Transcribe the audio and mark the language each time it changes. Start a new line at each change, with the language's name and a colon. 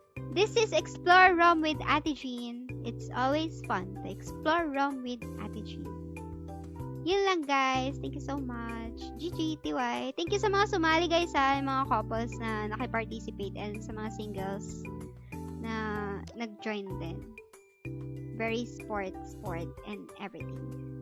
English: This is Explore Rome with Ate Jean. It's always fun to explore Rome with Ate Jean.
Filipino: Yun lang,
English: guys. Thank you so much. GGTY.
Filipino: Thank you sa mga sumali, guys, yung mga couples na nakiparticipate and sa mga singles na nag-join din.
English: Very sport and everything.